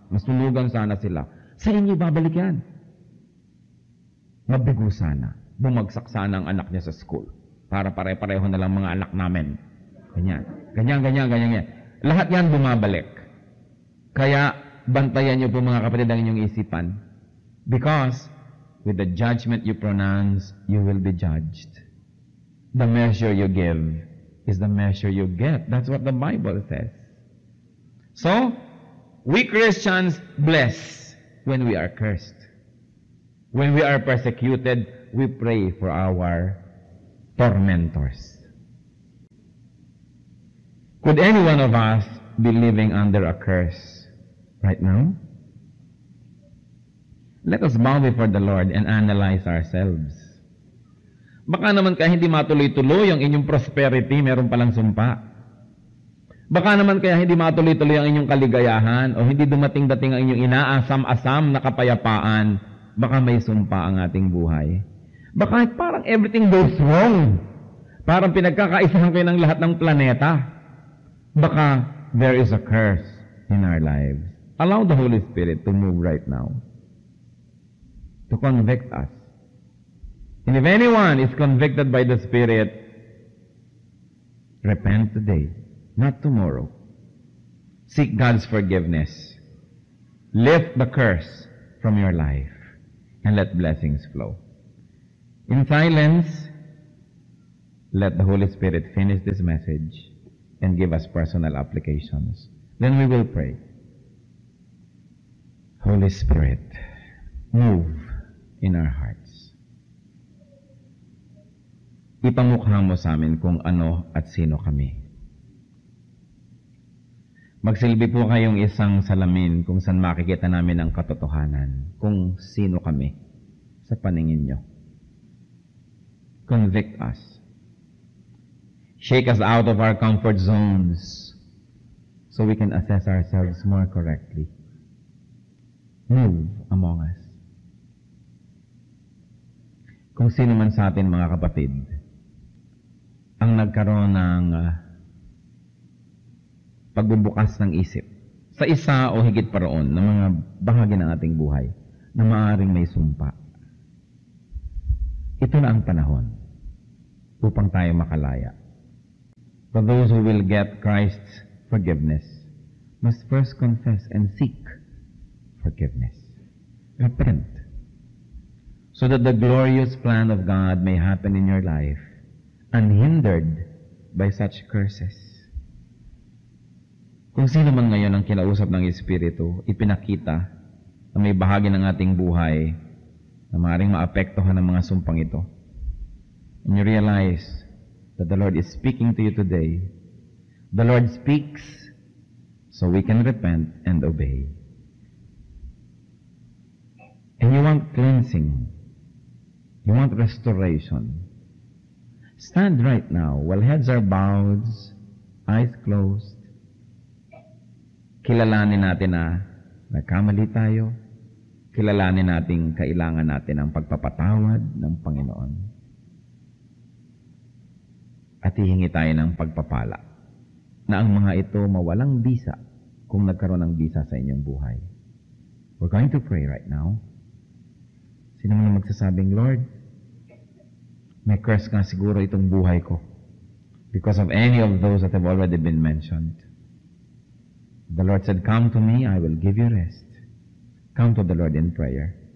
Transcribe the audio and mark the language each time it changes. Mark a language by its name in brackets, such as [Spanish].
[Filipino] Masunugan sana sila. Sa inyo babalik yan. Mabigo sana. Bumagsak sana ang anak niya sa school. Para pare-pareho na lang mga anak namin. Ganyan. Lahat yan bumabalik. Kaya, bantayan niyo po mga kapatid ang inyong isipan. [English] Because, with the judgment you pronounce, you will be judged. The measure you give is the measure you get. That's what the Bible says. So, we Christians bless when we are cursed. When we are persecuted, we pray for our tormentors. Could any one of us be living under a curse right now? Let us bow before the Lord and analyze ourselves. [Filipino] Baka naman kaya hindi matuloy-tuloy ang inyong prosperity, meron palang sumpa. Baka naman kaya hindi matuloy-tuloy ang inyong kaligayahan o hindi dumating-dating ang inyong inaasam-asam na kapayapaan, baka may sumpa ang ating buhay. Baka parang [English] everything goes wrong. [Filipino] Parang pinagkakaisahan kayo ng lahat ng planeta. Baka [English] there is a curse in our lives. Allow the Holy Spirit to move right now. To convict us. And if anyone is convicted by the Spirit, repent today, not tomorrow. Seek God's forgiveness. Lift the curse from your life and let blessings flow. In silence, let the Holy Spirit finish this message and give us personal applications. Then we will pray. Holy Spirit, move in our hearts. [Filipino] Ipamukha mo sa amin kung ano at sino kami. Magsilbi po kayong isang salamin kung saan makikita namin ang katotohanan, kung sino kami sa paningin nyo. [English] Convict us. Shake us out of our comfort zones so we can assess ourselves more correctly. Move among us. [Filipino] Kung sino man sa atin, mga kapatid, ang nagkaroon ng pagbubukas ng isip sa isa o higit pa roon ng mga bahagi ng ating buhay na maaaring may sumpa. Ito na ang panahon upang tayo makalaya. [English] For those who will get Christ's forgiveness must first confess and seek forgiveness. Repent, so that the glorious plan of God may happen in your life, unhindered by such curses. [Filipino] Kung sino man ngayon ang kinausap ng Espiritu, ipinakita na may bahagi ng ating buhay na maaaring maapektuhan ng mga sumpang ito. [English] And you realize that the Lord is speaking to you today. The Lord speaks so we can repent and obey. And you want cleansing. You want restoration. Stand right now while heads are bowed, eyes closed. [Filipino] Kilalanin natin na nagkamali tayo. Kilalanin natin kailangan natin ang pagpapatawad ng Panginoon. At hihingi tayo ng pagpapala na ang mga ito mawalang bisa kung nagkaroon ng bisa sa inyong buhay. [English] We're going to pray right now. [Filipino] Sino man magsasabing, Lord, may curse nga siguro itong buhay ko [English] because of any of those that have already been mentioned. The Lord said, come to me, I will give you rest. Come to the Lord in prayer.